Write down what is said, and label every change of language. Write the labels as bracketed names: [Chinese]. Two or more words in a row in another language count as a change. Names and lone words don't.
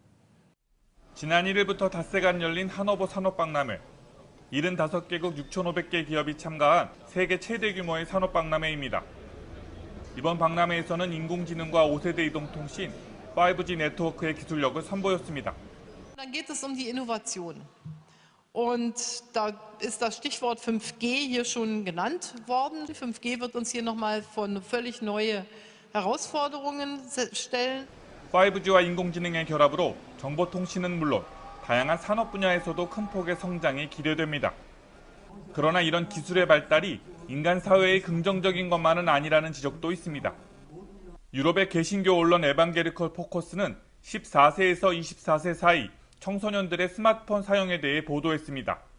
[Korean] 지난 1일부터 닷새간 열린 하노버 산업박람회. 75개국 6,500개 기업이 참가한 세계 최대 규모의 산업박람회입니다. 이번 박람회에서는 인공지능과 5세대 이동통신, 5G 네트워크의 기술력을 선보였습니다. [German] Dann geht es um die Innovation. Und da ist das Stichwort 5G hier schon genannt worden. 5G wird uns hier nochmal vor völlig neue Herausforderungen stellen. [Korean] 5G와 인공지능의 결합으로 정보통신은 물론 다양한 산업 분야에서도 큰 폭의 성장이 기대됩니다. 그러나 이런 기술의 발달이 인간 사회의 긍정적인 것만은 아니라는 지적도 있습니다. 유럽의 개신교 언론 에반게리컬 포커스는 14세에서 24세 사이 청소년들의 스마트폰 사용에 대해 보도했습니다.